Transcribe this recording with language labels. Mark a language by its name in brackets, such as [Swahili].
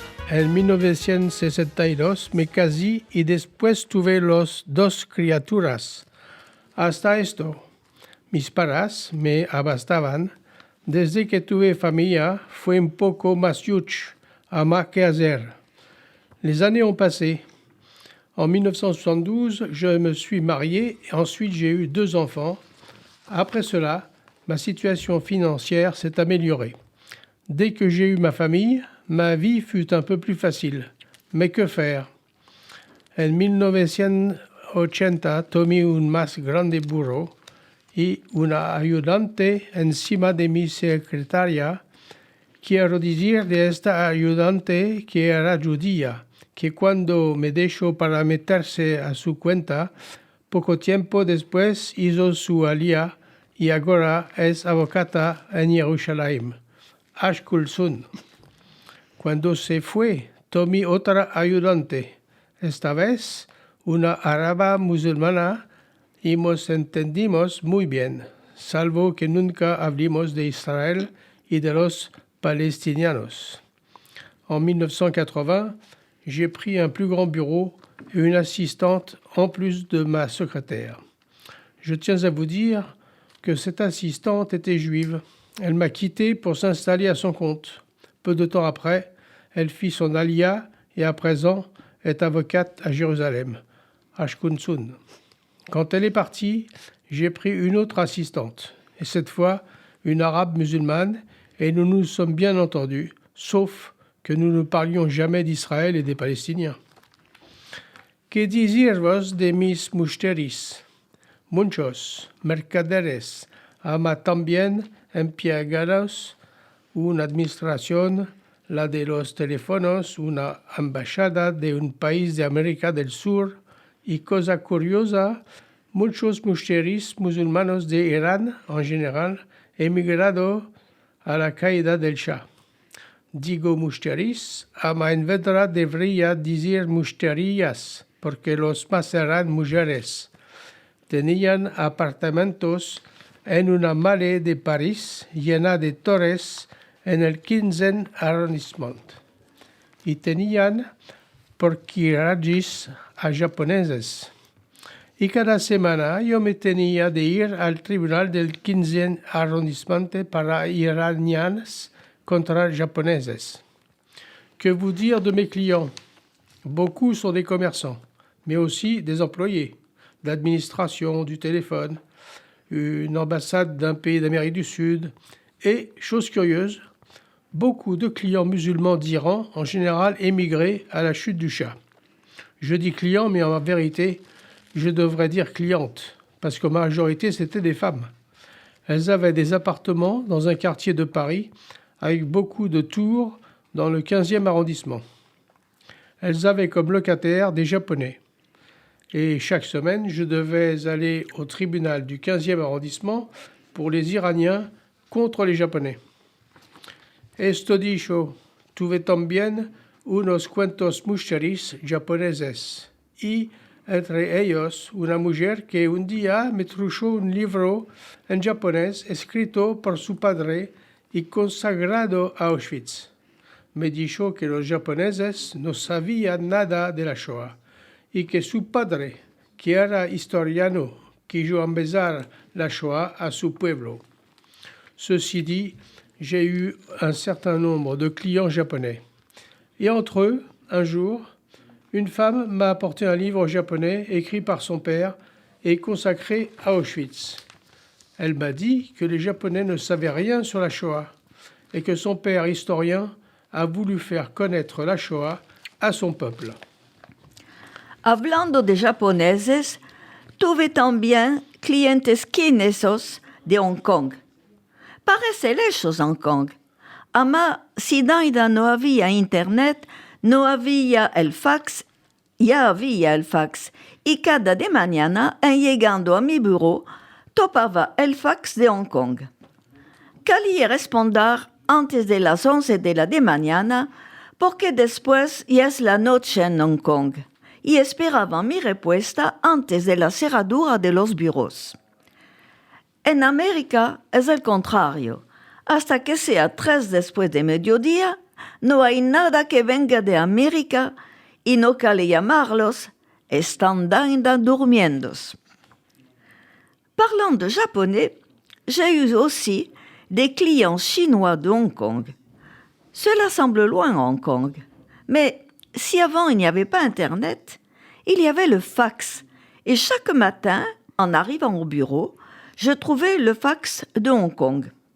[Ladino] En 1962 me casé y después tuve los 2 criaturas. Hasta esto, mis padres me abastaban. Desde que tuve familia, fue un poco más yuch à más que hacer. [French] Les années ont passé. En 1972, je me suis marié et ensuite j'ai eu 2 enfants. Après cela, ma situation financière s'est améliorée. Dès que j'ai eu ma famille, ma vie fut un peu plus facile. Mais que faire? [Ladino] En 1980 tomé un más grande burro y una ayudante encima de mi secretaria. Quiero decir de esta ayudante que era judía, que cuando me dejó para meterse a su cuenta, poco tiempo después hizo su alía y ahora es abogada en Jerusalén. Ashkulsun. Cuando se fue, tomé otra ayudante, esta vez una árabe musulmana, y nos entendimos muy bien, salvo que nunca hablamos de Israel y de los palestinianos. [French] En 1980, j'ai pris un plus grand bureau et une assistante en plus de ma secrétaire. Je tiens à vous dire que cette assistante était juive. Elle m'a quitté pour s'installer à son compte. Peu de temps après, elle fit son alia et à présent est avocate à Jérusalem, Ashkunsun. Quand elle est partie, j'ai pris une autre assistante, et cette fois une arabe musulmane, et nous nous sommes bien entendus, sauf que nous ne parlions jamais d'Israël et des Palestiniens. [Ladino] Que decir vos de mis musteris? Muchos mercaderes ama también empleados, una administración, la de los teléfonos, una embajada de un país de América del Sur, y cosa curiosa, muchos musteris musulmanos de Irán en general emigrado a la caída del Shah. Digo musteris, ama en verdad debería decir musterías, porque los más eran mujeres. Tenían apartamentos en una malle de París llena de torres en el 15 arrondissement. Y tenían porquerías a japoneses. Y cada semana yo me tenía de ir al tribunal del 15 arrondissement para iranianos contra japoneses. [French] Que vous dire de mes clients? Beaucoup sont des commerçants, mais aussi des employés, d'administration, du téléphone, une ambassade d'un pays d'Amérique du Sud, et, chose curieuse, beaucoup de clients musulmans d'Iran, en général émigrés à la chute du Shah. Je dis clients, mais en vérité, je devrais dire clientes, parce qu'en majorité, c'étaient des femmes. Elles avaient des appartements dans un quartier de Paris, avec beaucoup de tours dans le 15e arrondissement. Elles avaient comme locataires des Japonais. Et chaque semaine, je devais aller au tribunal du 15e arrondissement pour les Iraniens contre les Japonais. [Ladino] Esto dicho, tuve también unos cuantos mujeres japoneses y entre ellos una mujer que un día me trajo un libro en japonés escrito por su padre y consagrado a Auschwitz. Me dijo que los japoneses no sabían nada de la Shoah y que su padre, que era historiano, quiso empezar la Shoah à su pueblo. [French] Ceci dit, j'ai eu un certain nombre de clients japonais. Et entre eux, un jour, une femme m'a apporté un livre japonais écrit par son père et consacré à Auschwitz. Elle m'a dit que les Japonais ne savaient rien sur la Shoah et que son père historien a voulu faire connaître la Shoah à son peuple. [Ladino] Hablando de japoneses, tuve también clientes chinesos de Hong Kong. Parece lejos Hong Kong. Ama ciudad no había internet, no había el fax, ya había el fax. Y cada de mañana, en llegando a mi bureau, topaba el fax de Hong Kong. Quería responder antes de las 11 de la de mañana, porque después ya es la noche en Hong Kong. Y esperaba mi respuesta antes de la cerradura de los bureaus. En América es el contrario. hasta que sea 3 después de mediodía, no hay nada que venga de América y no cale llamarlos, están durmiendo. [French] Parlant de japonais, j'ai eu aussi des clients chinois de Hong Kong. Cela semble loin, Hong Kong. Mais si avant il n'y avait pas Internet, il y avait le fax. Et chaque matin, en arrivant au bureau, je trouvais le fax de Hong Kong.